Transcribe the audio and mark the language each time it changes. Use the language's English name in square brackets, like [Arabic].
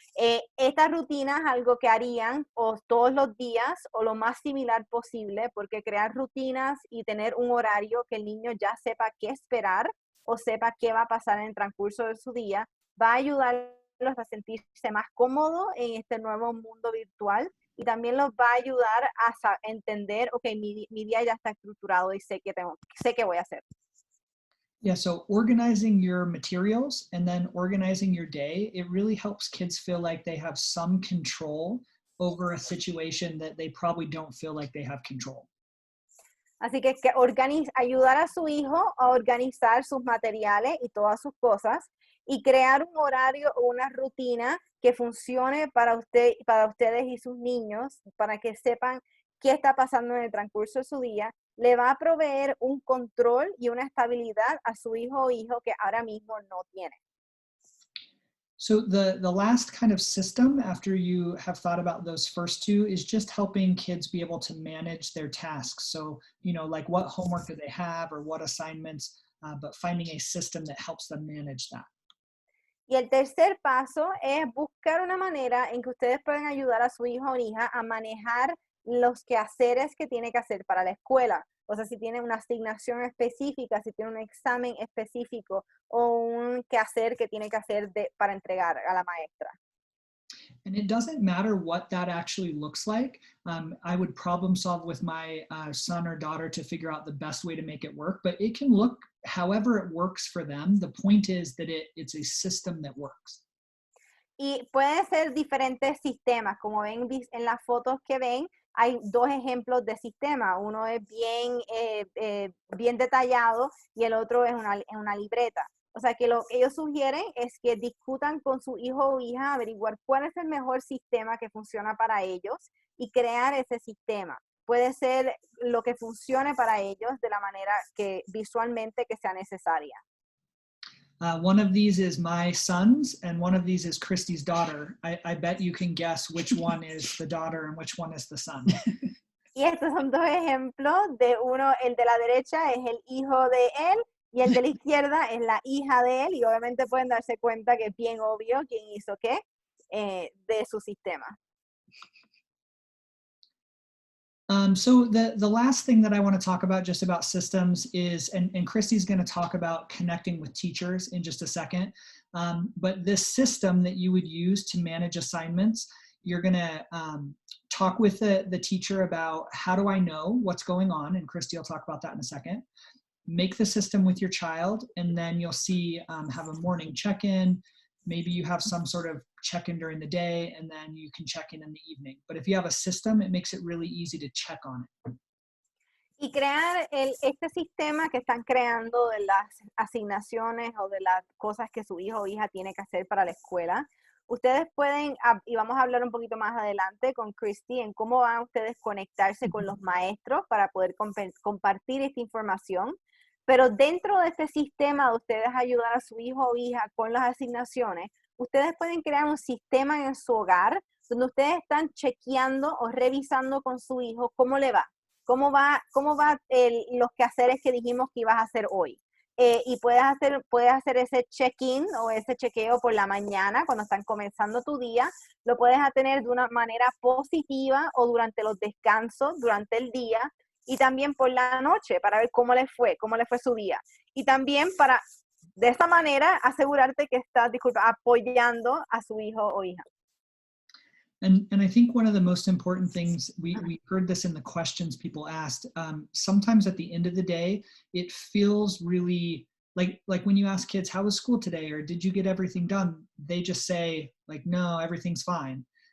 [Spanish] Esta rutina es algo que harían o todos los días o lo más similar posible, porque crear rutinas y tener un horario que el niño ya sepa qué esperar o sepa qué va a pasar en el transcurso de su día, va a ayudarlos a sentirse más cómodos en este nuevo mundo virtual y también los va a ayudar a entender, ok, mi día ya está estructurado y sé qué voy a hacer. [English] Yeah, so organizing your materials and then organizing your day, it really helps kids feel like they have some control over a situation that they probably don't feel like they have control. [Spanish] Así que ayudar a su hijo a organizar sus materiales y todas sus cosas y crear un horario o una rutina que funcione para ustedes y sus niños, para que sepan qué está pasando en el transcurso de su día, le va a proveer un control y una estabilidad a su hijo o hija que ahora mismo no tiene. [English] So the last kind of system after you have thought about those first two is just helping kids be able to manage their tasks. So, like what homework do they have or what assignments, but finding a system that helps them manage that. [Spanish] Y el tercer paso es buscar una manera en que ustedes puedan ayudar a su hijo o hija a manejar los quehaceres que tiene que hacer para la escuela. O sea, si tiene una asignación específica, si tiene un examen específico o un quehacer que tiene que hacer para entregar a la maestra. [English] And it doesn't matter what that actually looks like. I would problem solve with my son or daughter to figure out the best way to make it work, but it can look however it works for them. The point is that it's a system that works. [Spanish] Y pueden ser diferentes sistemas, como ven en las fotos que ven, hay dos ejemplos de sistema. Uno es bien detallado y el otro es una libreta. O sea, que lo que ellos sugieren es que discutan con su hijo o hija, averiguar cuál es el mejor sistema que funciona para ellos y crear ese sistema. Puede ser lo que funcione para ellos de la manera que visualmente que sea necesaria. [English] One of these is my son's, and one of these is Christy's daughter. I bet you can guess which one is the daughter and which one is the son. [Spanish] Y estos son dos ejemplos de uno, el de la derecha es el hijo de él y el de la izquierda es la hija de él, y obviamente pueden darse cuenta que es bien obvio quién hizo qué de su sistema. [English] So the last thing that I want to talk about just about systems is, and Christy's going to talk about connecting with teachers in just a second, but this system that you would use to manage assignments, you're going to talk with the teacher about how do I know what's going on, and Christy will talk about that in a second. Make the system with your child, and then you'll see have a morning check-in. Maybe you have some sort of check-in during the day, and then you can check in the evening. But if you have a system, it makes it really easy to check on it. [Spanish] Y crear este sistema que están creando de las asignaciones o de las cosas que su hijo o hija tiene que hacer para la escuela. Ustedes pueden, y vamos a hablar un poquito más adelante con Christy, en cómo van ustedes conectarse con los maestros para poder compartir esta información. Pero dentro de este sistema de ustedes ayudar a su hijo o hija con las asignaciones, ustedes pueden crear un sistema en su hogar donde ustedes están chequeando o revisando con su hijo cómo le va. ¿Cómo va los quehaceres que dijimos que ibas a hacer hoy? Y puedes hacer ese check-in o ese chequeo por la mañana cuando están comenzando tu día. Lo puedes tener de una manera positiva o durante los descansos, durante el día, y también por la noche para ver cómo le fue su día. Y también para, de esa manera, asegurarte que estás, apoyando a su hijo o hija. [English] And I think one of the most important things, we heard this in the questions people asked, sometimes at the end of the day, it feels really like when you ask kids, how was school today? Or did you get everything done? They just say like, no, everything's fine.